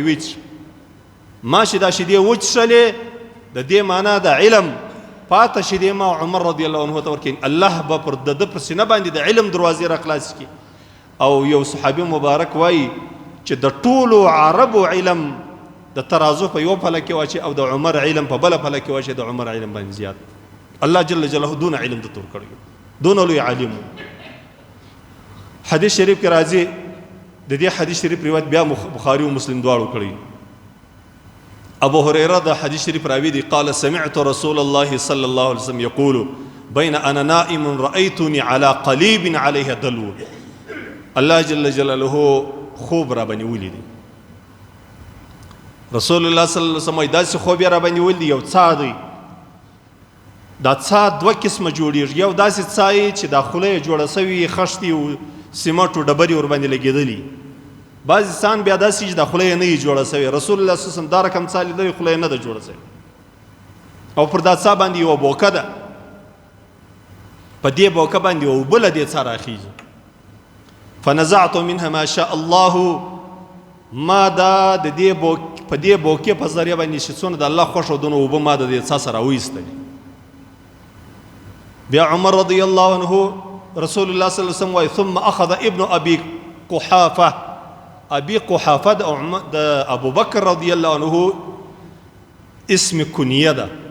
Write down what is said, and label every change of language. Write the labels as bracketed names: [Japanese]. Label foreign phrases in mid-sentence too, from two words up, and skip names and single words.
[Pashto] ویچ ما چې دا شیدې وڅښلې د دې معنا د علم پاته شیدې ما عمر [Arabic] رضی الله عنه [Pashto] ته ورکړي الله به پر د په سینه باندې د علم دروازې را خلاص کړي او یو صحابي مبارک وایي چې د ټولو عربو علم د ترازو په یو پله کې واچي او د عمر علم په بله پله کې واچي د عمر علم باندې زیات الله [Arabic] جل جلاله [Pashto] دون علم د تور کړی دون لوی عالم حدیث شریف کې راځي د دې حدیث شریف روایت بیا بخاری او مسلم دواړو کړی ابو هريره د حدیث شریف راوي دي [Arabic] قال سمعت رسول الله صلى الله عليه وسلم يقول بين انا نائم رايتني على قليب عليه دلو [Pashto] الله [Arabic] جل جلاله [Pashto] خوب را باندې ولید رسول الله [Arabic] صلی الله علیه وسلم [Pashto] داسې خوب را باندې ولید یو څا دی دا څا دوه قسمه جوړیږي یو داسې څا چې دا خوله جوړه سوي خښتي او سیمټو ډبرې ور باندې لګېدلي بعضې انسان بیا داسې چې دا خوله یې نه وي جوړه سوې رسول الله [Arabic] صلی الله علیه وسلم [Pashto] دا رقم څا لیدلې خوله یې نه ده جوړه سوې او پر دا څا باندې یوه بوکه ده په دې بوکه باندې یوه اوبه له دې څا راخیږي [Arabic] فنزعت منها ما شاء الله [Pashto] ما دا د دې په دې بوکې په ذریعه باندې چې څونه د الله خوښ او دونه اوبه ما د دې څا سره راویستلې بیا عمر [Arabic] رضی الله عنه [Pashto] رسول الله [Arabic] صلی الله علیه وسلم [Pashto] وایي [Arabic] ثم اخذ ابن ابي قحافه [Pashto] ابي قحافه د ابو بکر [Arabic] رضی الله عنه [Pashto] اسم کنیه ده